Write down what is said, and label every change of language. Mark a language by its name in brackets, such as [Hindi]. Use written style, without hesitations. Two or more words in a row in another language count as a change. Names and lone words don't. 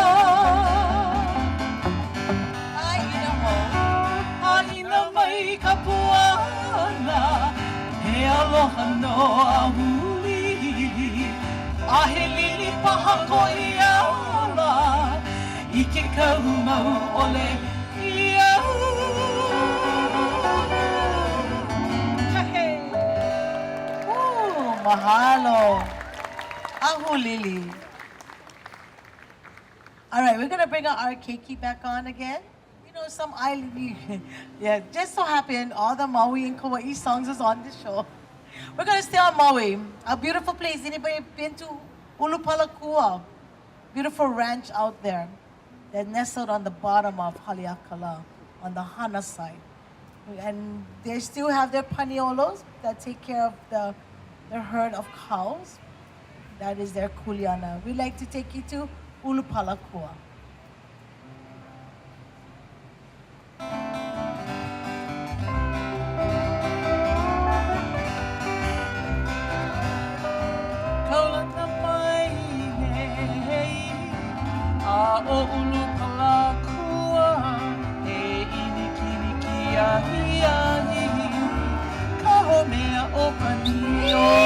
[Hawaiian] Aina mai ka puana he aloha no ahulili a he lili paha ko iala I ke kau mau ole ia. Mahalo. Ahulili. [English] All right, we're gonna bring our keiki back on again. You know, some island, yeah, just so happen all the Maui and Kauai songs is on this show. We're gonna stay on Maui, a beautiful place. Anybody been to Ulupalakua? Beautiful ranch out there. They're nestled on the bottom of Haleakala, on the Hana side. And they still have their paniolos that take care of their herd of cows. That is their kuleana. We'd like to take you to Ulupalakua. [Hawaiian] O Ulupalakua e inikiniki ahi ahi ka homea o panio.